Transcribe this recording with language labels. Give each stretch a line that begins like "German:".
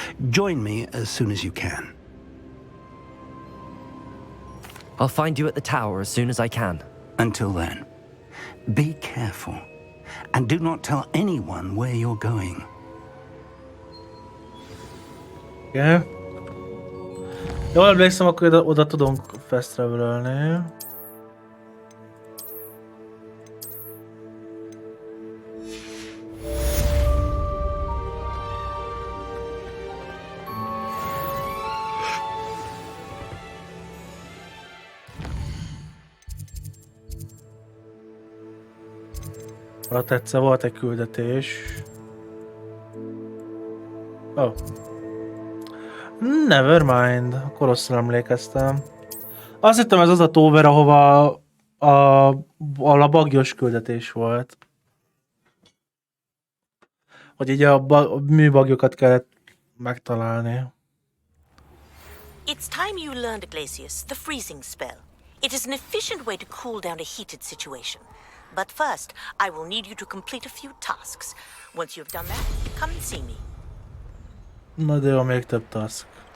English: Join me as soon as you can. I'll find you at the tower as soon as I can. Until then, be careful. And do not tell anyone where you're going. Yeah.
Hungarian: Jól emlékszem, akkor oda tudunk fast travel-ölni. Alatt egyszer volt egy küldetés.
English: Oh. Never mind.
Hungarian: Akkor rosszul emlékeztem. Azt hittem, ez az a tower, ahova a bagyos küldetés volt. Hogy így a műbagyokat kellett megtalálni.
English: It's time you learned, Glacius, the freezing spell. It is an efficient way to cool down a heated situation. But first, I will need you to complete a few tasks. Once you've done that, come and see me.
Hungarian: Na de jó, még több task.